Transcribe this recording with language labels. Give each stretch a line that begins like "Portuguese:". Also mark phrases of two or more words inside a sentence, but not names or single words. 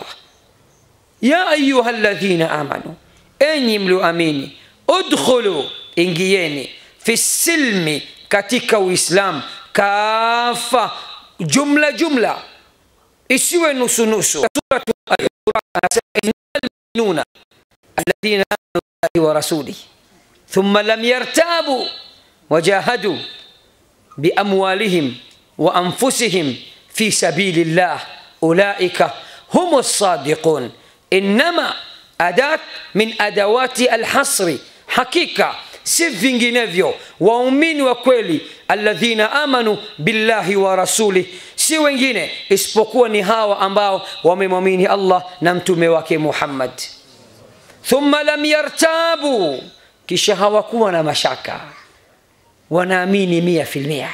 Arabic: يا أيها الذين آمنوا,
Swahili: enyi mlioamini, udkhulu, ingieni,
Arabic: في السلم,
Swahili: katika Uislamu, kafa, jumla jumla, isiwe nusu nusu.
Arabic: سورة المؤمنون الذين آمنوا بالله ورسوله ثم لم يرتابوا وجاهدوا بأموالهم وأنفسهم في سبيل الله أولئك هم الصادقون. إنما أداة من أدوات الحصر,
Swahili: hakika si vinginevyo waumini wa kweli,
Arabic: الذين آمنوا بالله ورسوله,
Swahili: si wengine isipokuwa ni hawa ambao wamemwamini Allah na mtume wake Muhammad.
Arabic: ثم لم يرتابوا,
Swahili: kisha hawakuwa na mashaka, wanaamini 100%.